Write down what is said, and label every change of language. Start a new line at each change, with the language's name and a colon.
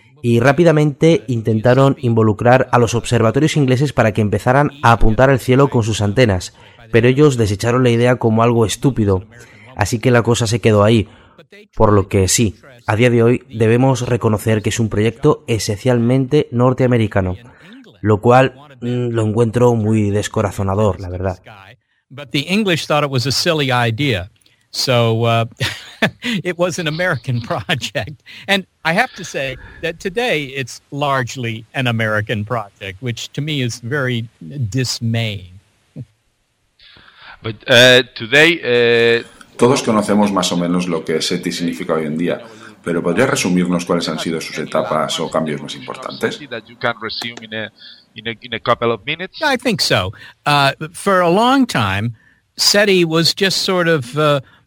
Spanish: Y rápidamente intentaron involucrar a los observatorios ingleses para que empezaran a apuntar al cielo con sus antenas, pero ellos desecharon la idea como algo estúpido, así que la cosa se quedó ahí. Por lo que sí, a día de hoy debemos reconocer que es un proyecto esencialmente norteamericano, lo cual lo encuentro muy descorazonador, la verdad.
English: But the English thought it was a silly idea. So it was an American project, and I have to say that today it's largely an American project, which to me is very dismaying. But today,
Spanish: todos conocemos más o menos lo que SETI significa hoy en día, pero ¿podría resumirnos cuáles han sido sus etapas o cambios más importantes?
English: I think so. For a long time, SETI was just sort of